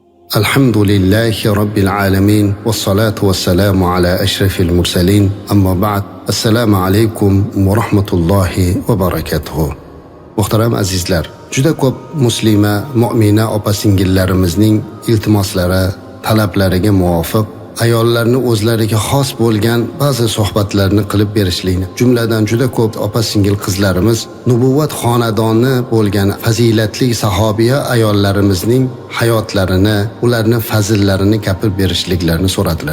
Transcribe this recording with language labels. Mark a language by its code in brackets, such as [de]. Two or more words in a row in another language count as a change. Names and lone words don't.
[ar] الحمد لله رب العالمين والصلاة والسلام على أشرف المرسلين. أما بعد. السلام عليكم ورحمة الله وبركاته. [uz] Muhtaram azizlar, juda ko'p muslima, mu'mina opa-singillarimizning iltimoslari, talablariga muvofiq ayollarni o'zlariga xos bo'lgan ba'zi suhbatlarni qilib berishlikni, jumladan juda ko'p opa-singil qizlarimiz nubuvvat xonadoni bo'lgan fazilatli sahobiya ayollarimizning hayotlarini, ularning fazillarini gapirib berishliklarini so'radilar.